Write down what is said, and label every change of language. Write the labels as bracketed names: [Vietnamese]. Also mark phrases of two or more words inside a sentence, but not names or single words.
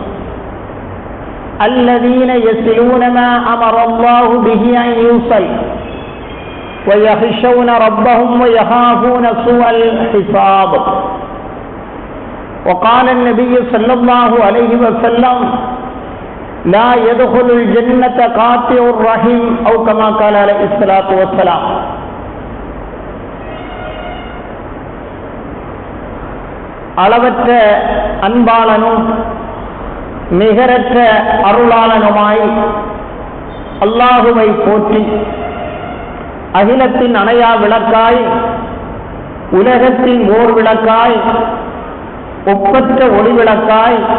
[Arabic] الذين يصلون ما أمر الله به أن يوصل ويخشون ربهم ويخافون سوء الحساب. وقال النبي صلى الله عليه وسلم لا يدخل الجنة قاطع الرحم أو كما قال عليه الصلاة والسلام. [Tamil] அளவற்ற அன்பாளனும் நிகரற்ற அருளாளனுமாய் அல்லாஹுவை போற்றி அகிலத்தின் அணையா விளக்காய் உலகத்தின் ஓர் விளக்காய் ஒப்பற்ற ஒளி விளக்காய்